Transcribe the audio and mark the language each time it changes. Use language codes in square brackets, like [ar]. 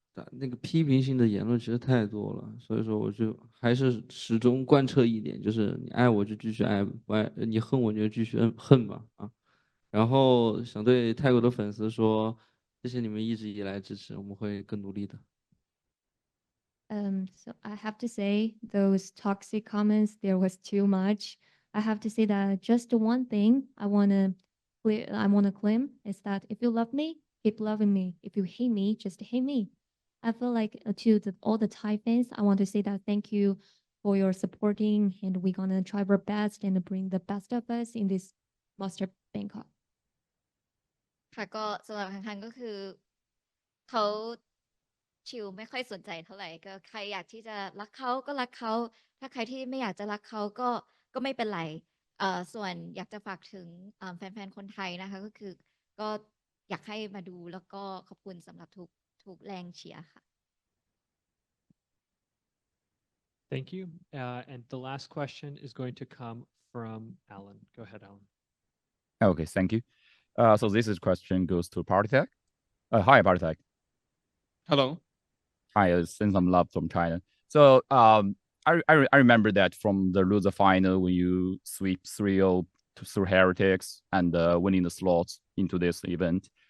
[zh] 那个批评性的言论其实太多了，所以说我就还是始终贯彻一点，就是你爱我就继续爱，不爱你恨我就继续恨吧啊。然后想对泰国的粉丝说，谢谢你们一直以来支持，我们会更努力的。 [en] So I have to say those toxic comments, there was too much. I have to say that just one thing I wanna claim is that if you love me, keep loving me. If you hate me, just hate me. I feel like to all the Thai fans, I want to say that thank you for your supporting, and we're gonna try our best and bring the best of us in this Master Bangkok. [th] ค่ะก็สำหรับคังๆก็คือเขาชิลไม่ค่อยสนใจเท่าไหร่ก็ใครอยากที่จะรักเขาก็รักเขาถ้าใครที่ไม่อยากจะรักเขาก็ไม่เป็นไรส่วนอยากจะฝากถึงแฟนๆคนไทยนะคะก็คือก็อยากให้มาดูแล้วก็ขอบคุณสำหรับทุกแรงเชียร์ค่ะ [en] Thank you. And the last question is going to come from Alan. Go ahead, Alan. Okay, thank you. So this is question goes to Patitek. Hi, Patitek. Hello. Hi, send some love from China. So I remember that from the loser final when you sweep 3-0 through Heretics and winning the slots into this event.